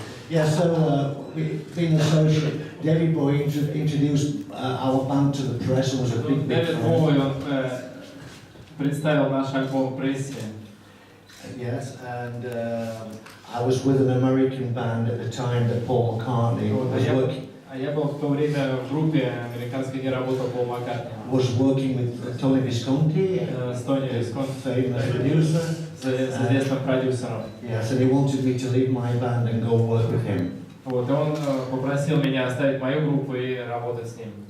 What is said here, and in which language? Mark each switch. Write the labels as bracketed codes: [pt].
[en] Yeah, so being associate, David Bowie introduced our band to the press and was a big [ru] Дэвид Боуи, он представил наш альбом прессе. [en] Yes, and I was with an American band at the time that Paul McCartney was working. [ru] А я был в то время в группе американской, где работал Пол Маккартни. [en] Was working with Tony Visconti, [ru] с Тони Висконти, [en] famous producer, [ru] с известным продюсером. [en] Yes, and he wanted me to leave my band and go work with him. [ru] Вот, и он попросил меня оставить мою группу и работать с ним.